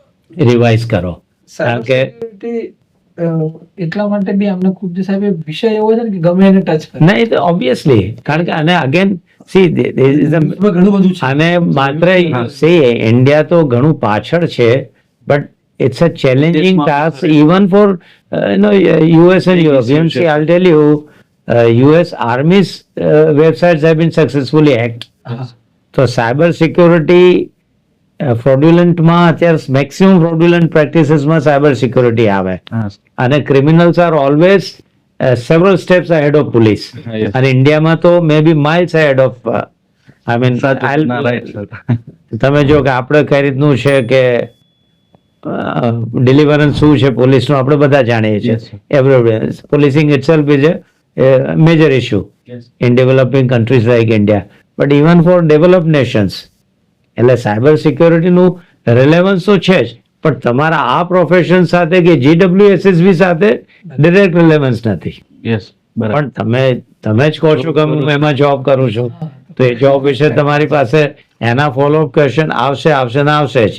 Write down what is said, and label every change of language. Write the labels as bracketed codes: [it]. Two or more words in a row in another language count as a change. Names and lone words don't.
[gu] રિવાઇઝ કરો. કારણ કે એટલા માટે બી અમને ખૂબ જે સાહેબ એ વિષય એવો છે ને કે ગમે એને ટચ કરે. નહીં તો ઓબ્વિયસલી, કારણ કે અને અગેન સી એમાં ઘણું બધું છે. અને માત્ર સી ઇન્ડિયા તો ઘણું પાછળ છે, [en] બટ it's a challenging task even for US and Europeans. See, I'll tell you, US Army's websites have been successfully hacked. [gu] તો [en] cyber security fraudulentમાં [gu] અત્યારે [en] maximum fraudulent practicesમાં cyber security [gu] આવે, હા [en] અને criminals are always several steps ahead of police. yes. [gu] અને ઇન્ડિયામાં તો [en] may be miles ahead of I mean [gu] ના [en] right sir. [gu] તમે જો કે આપણે કઈ રીતનું છે કે ડિલિવરન્સ શું છે પોલીસનું આપણે બધા જાણીએ છીએ. [en] Yes, sir. everybody policing itself is a major issue in developing countries like India, but even for developed nations. [gu] એટલે [en] cyber securityનું relevance [gu] તો છે જ, પણ તમારા આ પ્રોફેશન સાથે કે GWSSB સાથે [en] direct relevance [gu] નથી. યસ બરાબર. પણ તમે જ કહો છો કે હું એમાં જોબ કરું છું, તો એ જોબ વિશે તમારી પાસે એના [en] follow-up question [gu] આવશે ને આવશે જ.